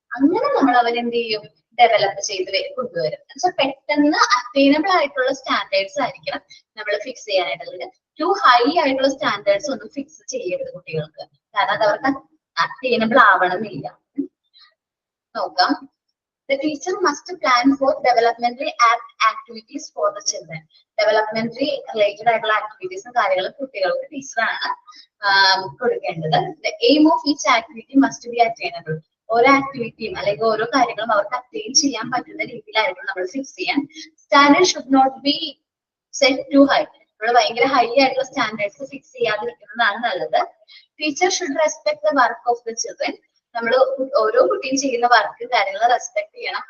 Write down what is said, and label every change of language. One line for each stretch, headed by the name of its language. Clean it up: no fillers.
Malayalam: അങ്ങനെ നമ്മൾ അവനെന്ത് ചെയ്യും? ഡെവലപ്പ് ചെയ്ത് കൊണ്ടുവരും. എന്നുവെച്ചാൽ പെട്ടെന്ന് അറ്റൈനബിൾ ആയിട്ടുള്ള സ്റ്റാൻഡേർഡ്സ് ആയിരിക്കണം നമ്മൾ ഫിക്സ് ചെയ്യാനായിട്ടുള്ളത്. ടു ഹൈ ആയിട്ടുള്ള സ്റ്റാൻഡേർഡ്സ് ഒന്നും ഫിക്സ് ചെയ്യരുത് കുട്ടികൾക്ക്, കാരണം അത് അവർക്ക് അറ്റൈനബിൾ ആവണമെന്നില്ല. നോക്കാം.
English: The teacher must plan for developmentary activities for the children.
Malayalam: Developmentary related ആയിട്ടുള്ള ആക്ടിവിറ്റീസും കാര്യങ്ങളും കുട്ടികൾക്ക് ടീച്ചറാണ് കൊടുക്കേണ്ടത്.
English: The aim of each activity must be attainable.
Malayalam: ഓരോ ആക്ടിവിറ്റിയും അല്ലെങ്കിൽ ഓരോ കാര്യങ്ങളും അവർക്ക് അറ്റൈൻ ചെയ്യാൻ പറ്റുന്ന രീതിയിലായിരിക്കും നമ്മൾ ഫിക്സ് ചെയ്യാൻ.
English: Standard should not be set too high.
Malayalam: നമ്മൾ ഭയങ്കര ഹൈ ആയിട്ടുള്ള സ്റ്റാൻഡേർഡ്സ് ഫിക്സ് ചെയ്യാതിരിക്കുന്നതാണ് നല്ലത്.
English: Teacher should respect the work of the children.
Malayalam: നമ്മൾ ഓരോ കുട്ടിയും ചെയ്യുന്ന വർക്ക് കാര്യങ്ങൾ റെസ്പെക്ട് ചെയ്യണം.